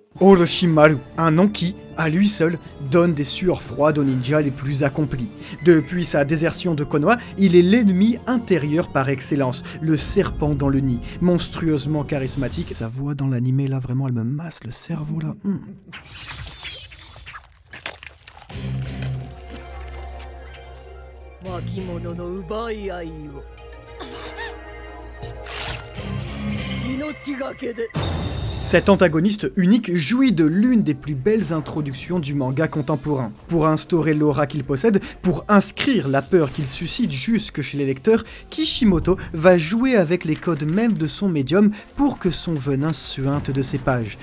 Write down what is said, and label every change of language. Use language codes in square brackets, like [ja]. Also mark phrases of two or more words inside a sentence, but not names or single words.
[fr] Orochimaru, un nom qui, à lui seul, donne des sueurs froides aux ninjas les plus accomplis. Depuis sa désertion de Konoha, il est l'ennemi intérieur par excellence, le serpent dans le nid, monstrueusement charismatique. Sa voix dans l'animé, là, vraiment, elle me masse le cerveau, là. [ja] 巻物の奪い合いを命がけで [fr] Cet antagoniste unique jouit de l'une des plus belles introductions du manga contemporain. Pour instaurer l'aura qu'il possède, pour inscrire la peur qu'il suscite jusque chez les lecteurs, Kishimoto va jouer avec les codes même de son médium pour que son venin suinte de ses pages.